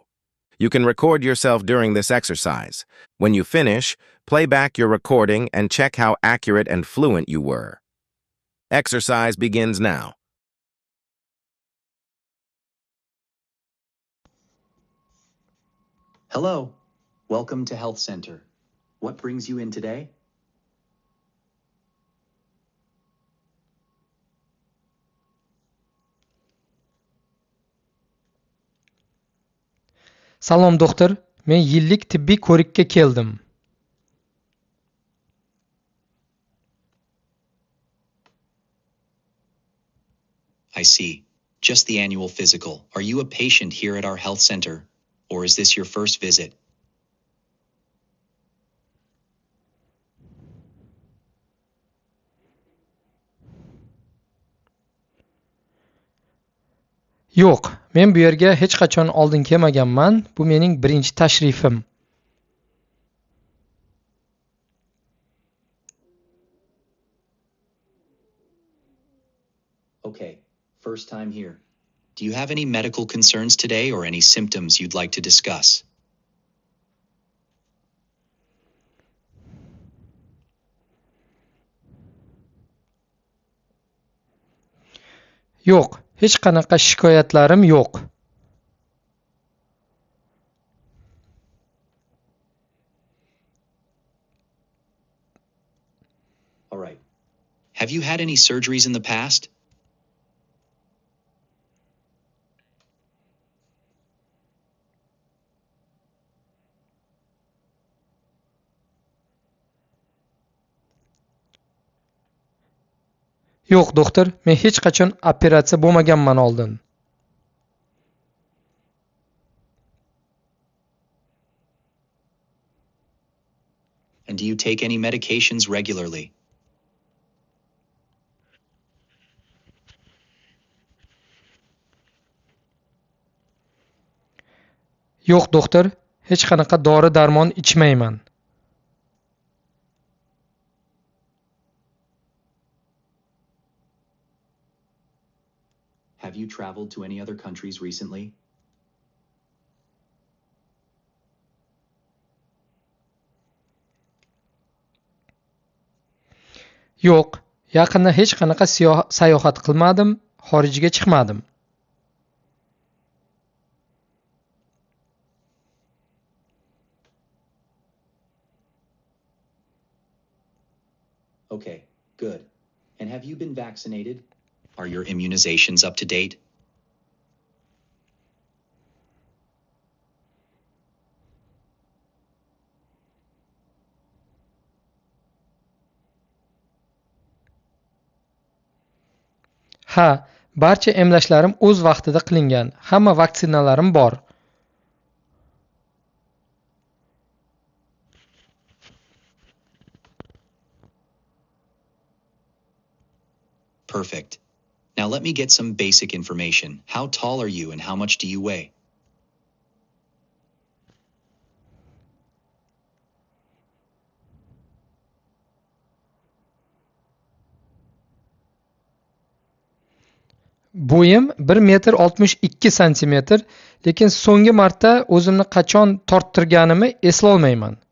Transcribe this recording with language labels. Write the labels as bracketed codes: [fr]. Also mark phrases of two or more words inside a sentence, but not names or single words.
[en] You can record yourself during this exercise. When you finish, play back your recording and check how accurate and fluent you were. Exercise begins now. Hello, welcome to Health Center. What brings you in today? [uz] Salom doktor, men yillik tibbiy ko'rikka keldim. [en] I see. Just the annual physical. Are you a patient here at our health center, or is this your first visit? [uz] Yo'q, men bu yerga hech qachon oldin kelmaganman. Bu mening birinchi tashrifim. [en] Okay, first time here. Do you have any medical concerns today or any symptoms you'd like to discuss? [uz] Yo'q, hech qanaqa shikoyatlarim yo'q. [en] All right. Have you had any surgeries in the past? [uz] Yo'q doktor, men hech qachon operatsiya bo'lmaganman oldin. [en] And do you take any medications regularly? [uz] Yo'q doktor, hech qanaqa dori-darmon ichmayman. [en] Have you traveled to any other countries recently? [uz] Yo'q, yaqinda hech qanaqa sayohat qilmadim, xorijga chiqmadim. [en] Okay, good. And have you been vaccinated? Are your immunizations up to date? [uz] Ha, barcha emlashlarim o'z vaqtida qilingan. Hamma vaksinalarim bor. [en] Perfect. Now let me get some basic information. How tall are you and how much do you weigh? [uz] Bo'yim 1 metr 62 santimetr, lekin so'nggi marta o'zimni qachon torttirganimni eslolmayman.